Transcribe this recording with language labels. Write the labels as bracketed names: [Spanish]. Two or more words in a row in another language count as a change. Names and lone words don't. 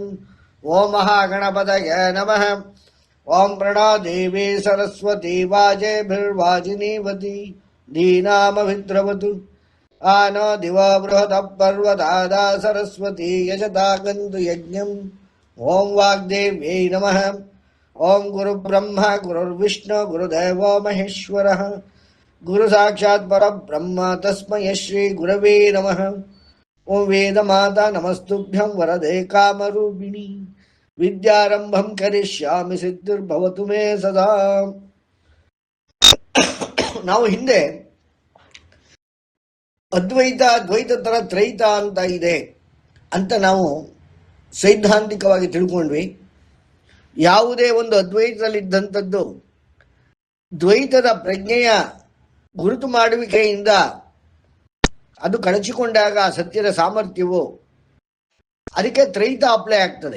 [Sanskrit] ಓಂ ಮಹಾಗಣಪತಯೇ ನಮಃ. ಓಂ ಪ್ರಣೋ ದೇವಿ ಸರಸ್ವತಿ ವಾಜೇಭಿರ್ವಾಜಿನೀವತಿ ಧೀನಾಮಭಿದ್ರವತು. ಆನೋ ದಿವ ಬೃಹದ ಪರ್ವತಾದಾ ಸರಸ್ವತಿ ಯಜತಾ ಗಂತು ಯಜ್ಞಂ. ಓಂ ವಾಗ್ದೇವ್ಯೈ ನಮಃ. ಓಂ ಗುರು ಬ್ರಹ್ಮ ಗುರುರ್ವಿಷ್ಣು ಗುರುದೇವೋ ಮಹೇಶ್ವರ ಗುರು ಸಾಕ್ಷಾತ್ ಪರಬ್ರಹ್ಮ ತಸ್ಮೈ ಶ್ರೀ ಗುರವೇ ನಮಃ. ಓಂ ವೇದ ಮಾತಾ ನಮಸ್ತುಭ್ಯಂ ವರದೆ ಕಾಮರೂಪಿಣಿ ವಿದ್ಯಾರಂಭಂ ಕರಿಷ್ಯಾಮಿ ಸಿದ್ಧಿರ್ಭವತು ಮೇ ಸದಾ. [Kannada] ನಾವು ಹಿಂದೆ ಅದ್ವೈತ ದ್ವೈತ ತರ ತ್ರೈತ ಅಂತ ಇದೆ ಅಂತ ನಾವು ಸೈದ್ಧಾಂತಿಕವಾಗಿ ತಿಳ್ಕೊಂಡ್ವಿ. ಯಾವುದೇ ಒಂದು ಅದ್ವೈತದಲ್ಲಿದ್ದಂಥದ್ದು ದ್ವೈತದ ಪ್ರಜ್ಞೆಯ ಗುರುತು ಮಾಡುವಿಕೆಯಿಂದ ಅದು ಕಳಚಿಕೊಂಡಾಗ ಸತ್ಯದ ಸಾಮರ್ಥ್ಯವು ಅದಕ್ಕೆ ತ್ರೈತ ಅಪ್ಲೈ ಆಗ್ತದೆ.